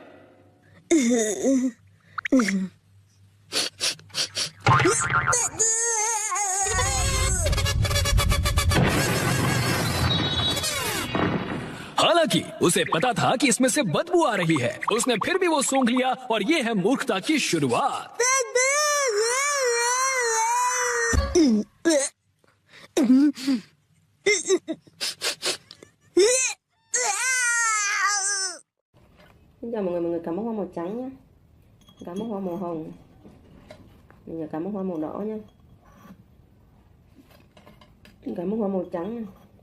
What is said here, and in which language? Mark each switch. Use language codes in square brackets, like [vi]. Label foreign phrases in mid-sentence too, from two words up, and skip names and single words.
[hi] हालांकि उसे पता था कि इसमें से बदबू आ रही है, उसने फिर भी वो सूंघ लिया और ये है मूर्खता की शुरुआत। [vi] Xin chào mọi người cắm bông hoa màu trắng nhé. Cắm bông hoa màu hồng. Mình nhớ cắm bông hoa màu đỏ nhé. Cắm bông hoa màu trắng nhé.